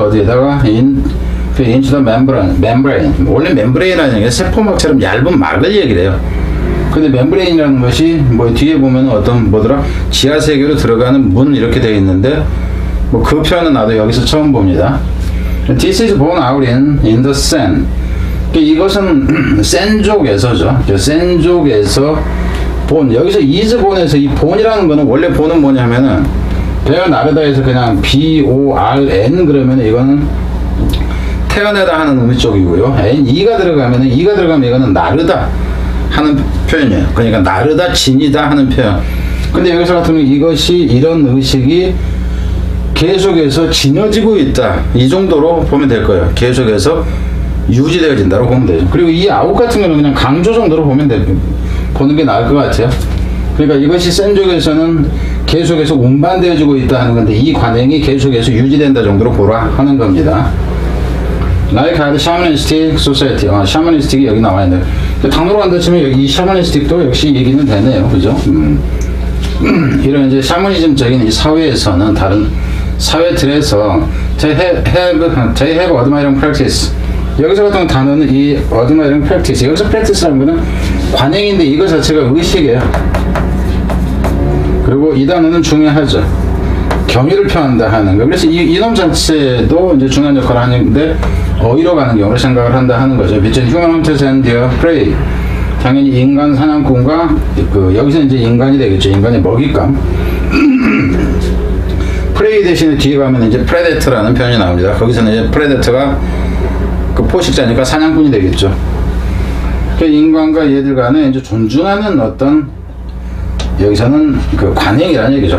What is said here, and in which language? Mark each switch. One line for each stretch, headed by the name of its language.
Korean: 어디에다가
English: into the membrane.
Korean: 원래 멤브레인이라는 게 세포막처럼 얇은 막을 얘기를 해요. 근데 멤브레인이라는 것이 뭐 뒤에 보면 어떤 뭐더라, 지하 세계로 들어가는 문 이렇게 되어 있는데, 뭐 그 표현은 나도 여기서 처음 봅니다.
English: This is born out in the sand.
Korean: 이것은 센족에서죠. 센족에서 본, 여기서 is 본에서 이 본이라는 거는, 원래 본은 뭐냐면은 배가 나르다에서 그냥 born 그러면 이거는 태어나다 하는 의미 쪽이고요. 이가 들어가면 이거는 나르다 하는 표현이에요. 그러니까 나르다, 진이다 하는 표현. 근데 여기서 같은 경우 이것이, 이런 의식이 계속해서 진여지고 있다, 이 정도로 보면 될 거예요. 계속해서 유지되어진다고 보면 되죠. 그리고 이 아웃 같은 경우는 그냥 강조 정도로 보는 게 나을 것 같아요. 그러니까 이것이 센족에서는 계속해서 운반되어지고 있다 하는 건데, 이 관행이 계속해서 유지된다 정도로 보라 하는 겁니다.
English: Like how the shamanistic society,
Korean: 샤머니스틱이 여기 나와 있네요. 당로로 간다 치면 여기 이 샤머니스틱도 역시 얘기는 되네요. 그죠? 이런 이제 샤머니즘적인 이 사회에서는, 다른 사회들에서
English: they have admiring practice.
Korean: 여기서 같은 단어는 이
English: admiring practice,
Korean: 여기서 practice라는 거는 관행인데 이거 자체가 의식이에요. 그리고 이 단어는 중요하죠. 경의를 표한다 하는 거. 그래서 이놈 자체도 이제 중요한 역할을 하는데, 어휘로 가는 경우를 생각을 한다 하는 거죠.
English: Between human hunters and their prey.
Korean: 당연히 인간 사냥꾼과 여기서 이제 인간이 되겠죠. 인간의 먹잇감. prey 대신에 뒤에 가면 이제 predator라는 표현이 나옵니다. 거기서는 이제 predator가 그 포식자니까 사냥꾼이 되겠죠. 인간과 얘들 간에 이제 존중하는 어떤, 여기서는 그 관행이라는 얘기죠.